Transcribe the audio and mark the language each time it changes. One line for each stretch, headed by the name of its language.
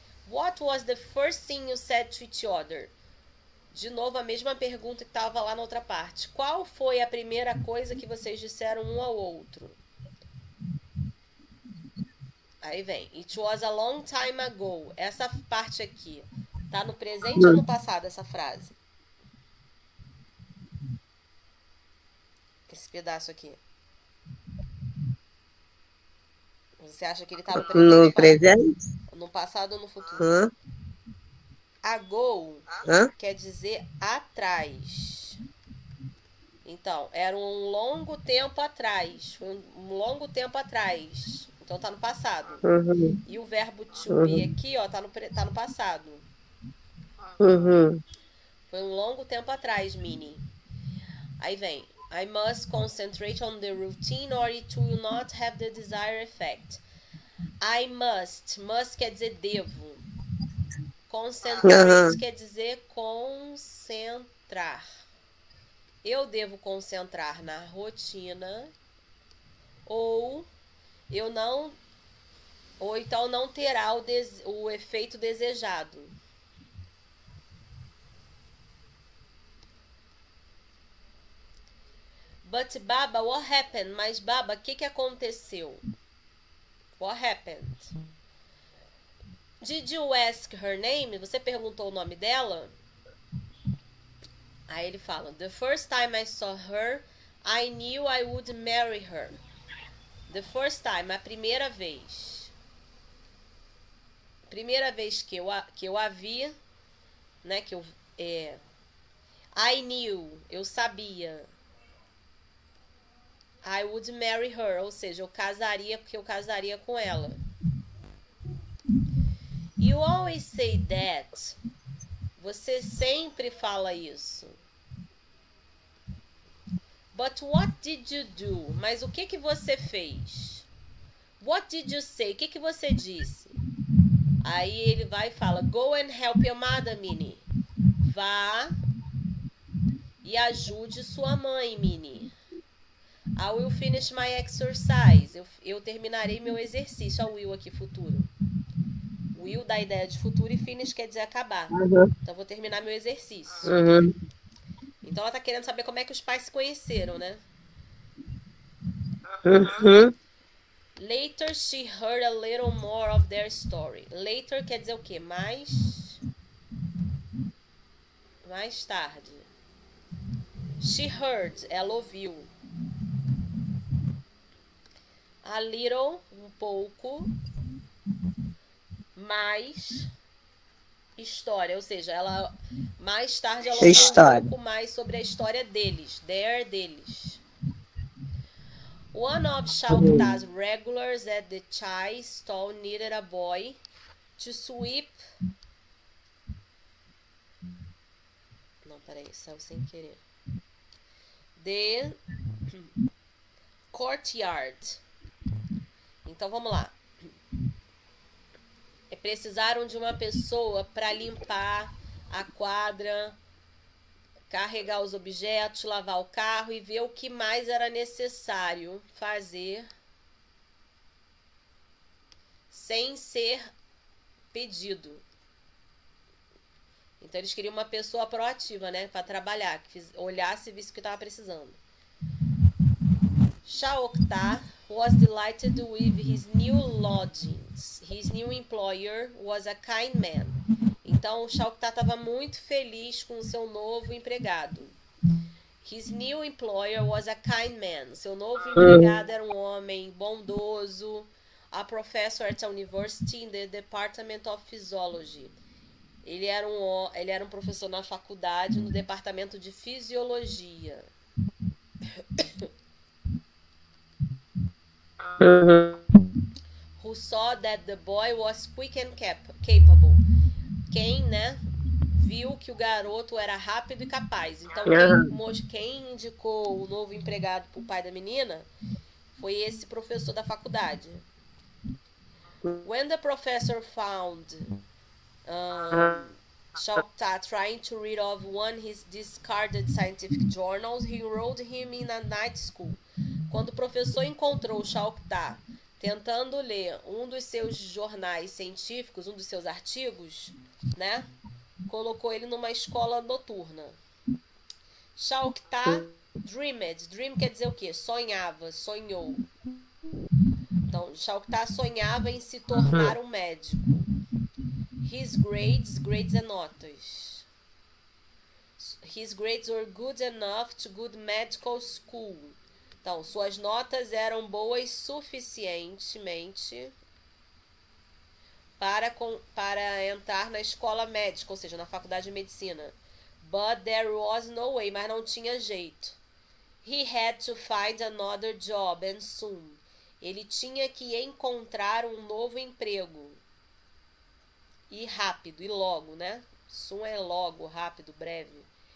English: What was the first thing you said to each other?
Portuguese: De novo, a mesma pergunta que estava lá na outra parte. Qual foi a primeira coisa que vocês disseram um ao outro? Aí vem.
English: It was a long time ago.
Portuguese: Essa parte aqui. Tá no presente ou no passado essa frase? Esse pedaço aqui. Você acha que ele tá no presente? No presente? No passado ou no futuro? Ago quer dizer atrás. Então, era um longo tempo atrás. Foi um longo tempo atrás. Então tá no passado. E o verbo to be aqui, ó, tá no passado. Foi um longo tempo atrás, Minnie. Aí vem.
English: I must concentrate on the routine or it will not have the desired effect. I must.
Portuguese: Must quer dizer devo. Concentrate quer dizer concentrar. Eu devo concentrar na rotina ou então não terá o efeito desejado.
English: But Baba, what happened?
Portuguese: Mas Baba, o que aconteceu?
English: What happened? Did you ask her name?
Portuguese: Você perguntou o nome dela? Aí ele fala,
English: the first time I saw her, I knew I would marry her. The first time,
Portuguese: a primeira vez. Primeira vez que eu a vi, né,
English: I knew,
Portuguese: eu sabia.
English: I would marry her,
Portuguese: ou seja, eu casaria com ela.
English: You always say that.
Portuguese: Você sempre fala isso.
English: But what did you do?
Portuguese: Mas o que você fez?
English: What did you say?
Portuguese: O que você disse? Aí ele vai e fala,
English: go and help your mother, Minnie.
Portuguese: Vá e ajude sua mãe, Minnie.
English: I will finish my exercise.
Portuguese: Eu terminarei meu exercício. Olha o will aqui, futuro. Will dá a ideia de futuro e finish quer dizer acabar. Então, eu vou terminar meu exercício. Então, ela tá querendo saber como é que os pais se conheceram, né?
English: Later, she heard a little more of their story.
Portuguese: Later quer dizer o quê? Mais tarde.
English: She heard,
Portuguese: ela ouviu.
English: A little,
Portuguese: um pouco. Mais história, ou seja, ela mais tarde ela ouviu um pouco mais sobre a história deles, deles.
English: One of Shaukta's regulars at the chai stall needed a boy to sweep.
Portuguese: Não, peraí, saiu sem querer.
English: The courtyard.
Portuguese: Então vamos lá. Precisaram de uma pessoa para limpar a quadra, carregar os objetos, lavar o carro e ver o que mais era necessário fazer sem ser pedido. Então eles queriam uma pessoa proativa, né, para trabalhar, que olhasse e visse o que estava precisando.
English: Shaokta was delighted with his new lodgings. His new employer was a kind man.
Portuguese: Então, o Shaokta estava muito feliz com o seu novo empregado.
English: His new employer was a kind man.
Portuguese: Seu novo empregado era um homem bondoso.
English: A professor at a university in the Department of Physiology.
Portuguese: Ele era um professor na faculdade no departamento de fisiologia.
English: Who saw that the boy was quick and capable.
Portuguese: Quem, né, viu que o garoto era rápido e capaz. Então, quem indicou o novo empregado para o pai da menina foi esse professor da faculdade.
English: When the professor found Shaukta trying to read of one his discarded scientific journals, he enrolled him in a night school.
Portuguese: Quando o professor encontrou o Shaukta tentando ler um dos seus jornais científicos, um dos seus artigos, né, colocou ele numa escola noturna.
English: Shaukta dreamed.
Portuguese: Dream quer dizer o quê? Sonhava, sonhou. Então, Shaukta sonhava em se tornar um médico.
English: His grades
Portuguese: é notas.
English: His grades were good enough to go to medical school.
Portuguese: Então, suas notas eram boas suficientemente para entrar na escola médica, ou seja, na faculdade de medicina.
English: But there was no way,
Portuguese: mas não tinha jeito.
English: He had to find another job and soon.
Portuguese: Ele tinha que encontrar um novo emprego. E rápido, e logo, né? Soon é logo, rápido, breve.